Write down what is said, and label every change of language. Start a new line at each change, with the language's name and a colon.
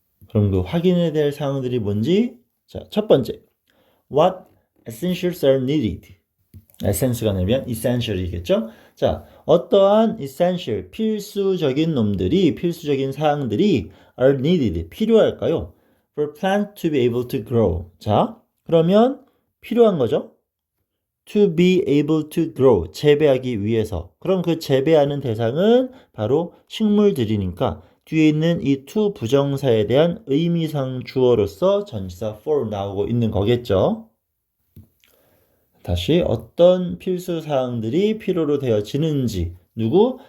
Korean: 그럼 그 확인해야 될 사항들이 뭔지 자, 첫 번째
English: What essentials are needed?
Korean: essence가 되면 essential이겠죠? 자, 어떠한 essential, 필수적인 놈들이, 필수적인 사항들이
English: are needed,
Korean: 필요할까요?
English: For plants to be able to grow.
Korean: 자, 그러면 필요한 거죠?
English: to be able to grow,
Korean: 재배하기 위해서. 그럼 그 재배하는 대상은 바로 식물들이니까 뒤에 있는 이 to 부정사에 대한 의미상 주어로서 전치사 for 나오고 있는 거겠죠. 다시 어떤 필수 사항들이 필요로 되어지는지, 누구?